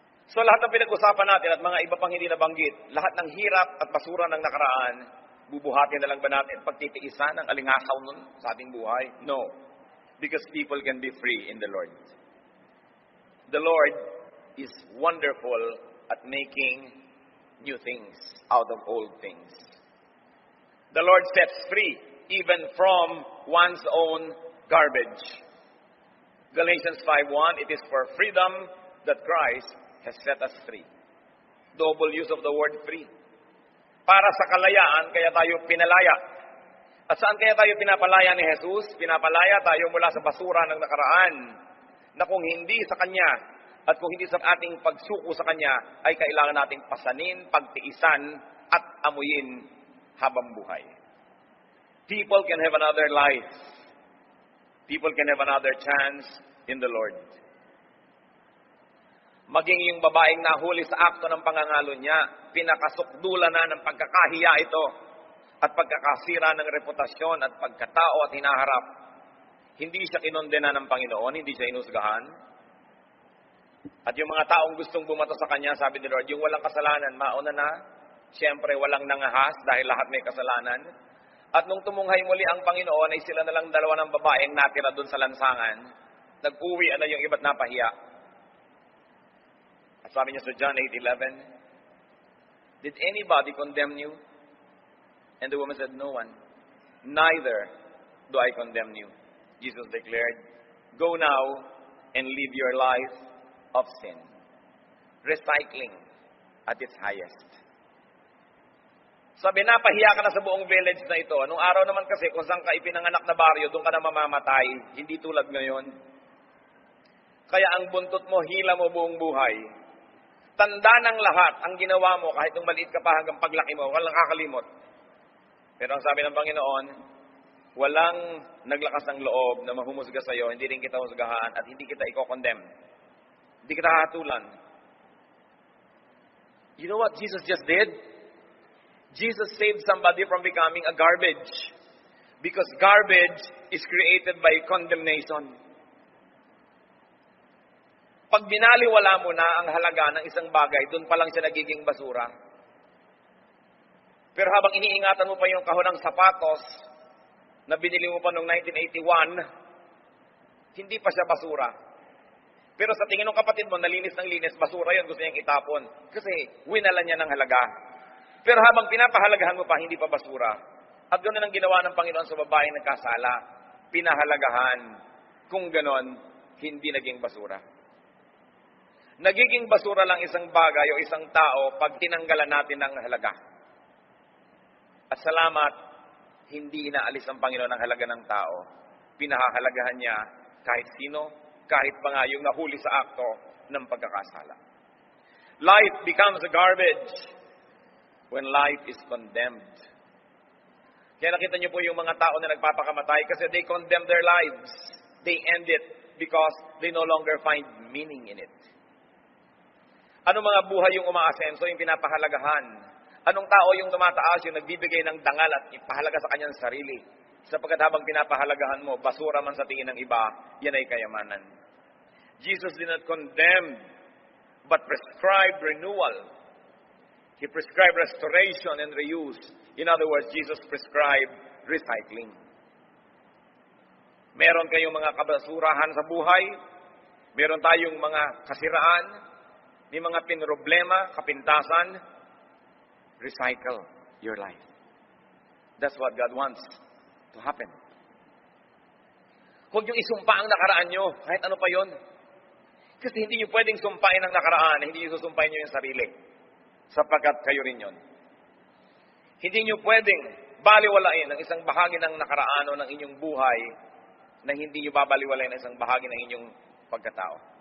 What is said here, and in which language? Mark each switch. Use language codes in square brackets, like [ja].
[tl] So lahat ng pinag-usapan natin at mga iba pang hindi nabanggit, lahat ng hirap at basura ng nakaraan, bubuhatin na lang ba natin pagtitiisan ang alingasaw nun sa ating buhay? [en] No. Because people can be free in the Lord. The Lord is wonderful at making new things out of old things. The Lord sets free even from one's own garbage. Galatians 5:1, it is for freedom that Christ has set us free. Double use of the word free. [tl] Para sa kalayaan, kaya tayo pinalaya. At saan kaya tayo pinapalaya ni Jesus? Pinapalaya tayo mula sa basura ng nakaraan, na kung hindi sa Kanya, at kung hindi sa ating pagsuko sa Kanya, ay kailangan nating pasanin, pagtiisan, at amuyin habang buhay. [en] People can have another life. People can have another chance in the Lord. [tl] Maging yung babaeng nahuli sa akto ng pangangalo niya, pinakasukdula na ng pagkakahiya ito at pagkakasira ng reputasyon at pagkatao at hinaharap. Hindi siya kinondena ng Panginoon, hindi siya inusgahan. At yung mga taong gustong bumato sa kanya, sabi ni Lord, yung walang kasalanan, mauna na. Siyempre, walang nangahas dahil lahat may kasalanan. At nung tumunghay muli ang Panginoon, ay sila na lang dalawa ng babaeng natira doon sa lansangan. Nag-uwi na yung iba't napahiya. At sabi niya sa John 8:11, [en] "Did anybody condemn you?" And the woman said, "No one. Neither do I condemn you." Jesus declared, "Go now and live your life of sin." Recycling at its highest. [tl] Sabi, napahiya ka na sa buong village na ito. Nung araw naman kasi, kung saan ka ipinanganak na baryo, doon ka na mamamatay. Hindi tulad ngayon. Kaya ang buntot mo, hila mo buong buhay. Tanda ng lahat ang ginawa mo, kahit nung maliit ka pa hanggang paglaki mo, walang kakalimot. Pero ang sabi ng Panginoon, walang naglakas ng loob na mahumusga sa iyo, hindi rin kita husgahan, at hindi kita i-condemn. Hindi kita hatulan. [en] You know what Jesus just did? Jesus saved somebody from becoming a garbage. Because garbage is created by condemnation. [tl] Pag binaliwala mo na ang halaga ng isang bagay, doon pa lang siya nagiging basura. Pero habang iniingatan mo pa yung kahon ng sapatos na binili mo pa noong 1981, hindi pa siya basura. Pero sa tingin ng kapatid mo, nalinis ng linis, basura yun, gusto niyang itapon. Kasi winala niya ng halaga. Pero habang pinapahalagahan mo pa, hindi pa basura. At ganoon ang ginawa ng Panginoon sa babaeng nagkasala. Pinahalagahan. Kung ganon, hindi naging basura. Nagiging basura lang isang bagay o isang tao pag tinanggalan natin ng halaga. At salamat, hindi inaalis ng Panginoon ang halaga ng tao. Pinahahalagahan niya kahit sino, kahit pa nga yung nahuli sa akto ng pagkakasala. [en] Life becomes a garbage when life is condemned. [tl] Kaya nakita niyo po yung mga tao na nagpapakamatay kasi [en] they condemn their lives. They end it because they no longer find meaning in it. [tl] Anong mga buhay yung umaasenso, yung pinapahalagahan? Anong tao yung tumataas, yung nagbibigay ng dangal at ipahalaga sa kanyang sarili? Sapagkat habang pinapahalagahan mo, basura man sa tingin ng iba, yan ay kayamanan. [en] Jesus did not condemn, but prescribed renewal. He prescribed restoration and reuse. In other words, Jesus prescribed recycling. [tl] Meron kayong mga kabasurahan sa buhay. Meron tayong mga kasiraan. May mga pinroblema, kapintasan. [en] Recycle your life. That's what God wants to happen. [tl] Huwag niyong isumpa ang nakaraan niyo, kahit ano pa yon. Kasi hindi niyo pwedeng sumpain ang nakaraan, hindi niyo susumpain niyo yung sarili. Sapagkat kayo rin yon. Hindi niyo pwedeng baliwalain ang isang bahagi ng nakaraan o ng inyong buhay na hindi niyo babaliwalain ang isang bahagi ng inyong pagkatao.